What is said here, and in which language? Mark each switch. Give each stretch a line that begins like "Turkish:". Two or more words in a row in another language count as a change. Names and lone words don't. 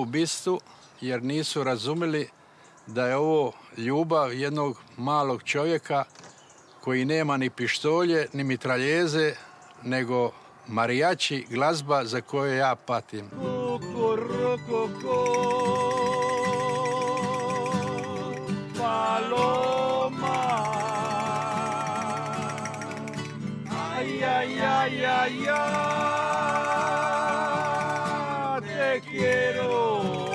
Croatian: bistu, jer nisu razumjeli da je ovo ljubav jednog malog čovjeka koji nema ni pištolje, ni mitraljeze, nego marijači, glazba za koju ja patim.
Spanish: Paloma, ay, ay, ay, ay, ay, te quiero.